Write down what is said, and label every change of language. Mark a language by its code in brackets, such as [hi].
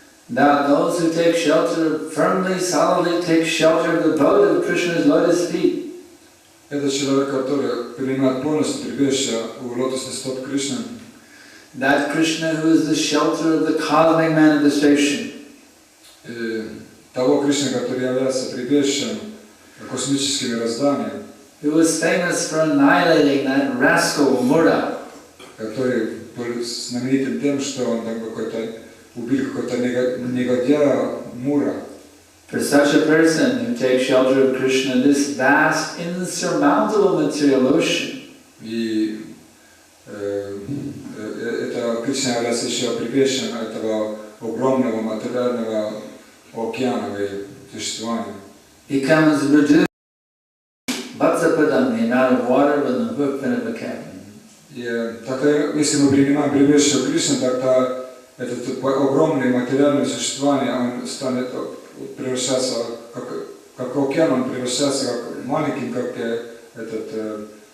[en] That those who take shelter, firmly, solidly take shelter of the boat of Krishna's lotus feet. [ru] Это человек, который принимает полностью прибежище у лотосных стоп Кришны. [en] That Krishna who is the shelter of the cosmic manifestation. [ru] Того Кришны, который является прибежищем космическим мирозданием. [en] Who was famous for annihilating that rascal Mura. [ru] Который был знаменитым тем, что он там убил какого-то негодяя Мура. [en] For such a person who takes shelter of Krishna, this vast, insurmountable material ocean. [ru] И это Кришна является еще прибежищем этого огромного материального океана существования. [en] Becomes reduced Vatsapadam, the amount of water in the hookfin of a cat. [ru] И тогда, если мы принимаем прибежище Кришны, тогда это огромное материальное существование, он станет превращаться, как океан, он превращается как маленьким, как этот